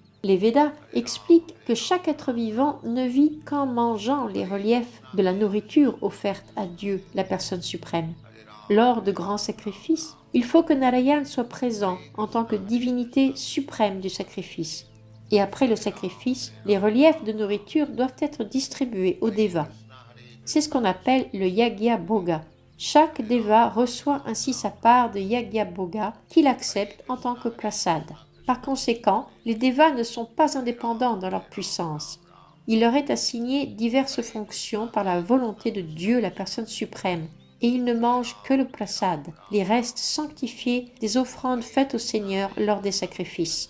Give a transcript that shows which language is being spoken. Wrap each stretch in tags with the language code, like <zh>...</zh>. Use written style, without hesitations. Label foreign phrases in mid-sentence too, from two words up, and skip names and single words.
<fr>Les Védas expliquent que chaque être vivant ne vit qu'en mangeant les reliefs de la nourriture offerte à Dieu, la personne suprême. Lors de grands sacrifices, il faut que Narayan soit présent en tant que divinité suprême du sacrifice. Et après le sacrifice, les reliefs de nourriture doivent être distribués aux devas. C'est ce qu'on appelle le</fr> <sa>yagya bhoga.</sa> <fr>Chaque deva reçoit ainsi sa part de</fr> <sa>yagya bhoga</sa> <fr>qu'il accepte en tant que prasad. Par conséquent, les devas ne sont pas indépendants dans leur puissance. Il leur est assigné diverses fonctions par la volonté de Dieu, la personne suprême, et ils ne mangent que le prasad, les restes sanctifiés des offrandes faites au Seigneur lors des sacrifices.</fr>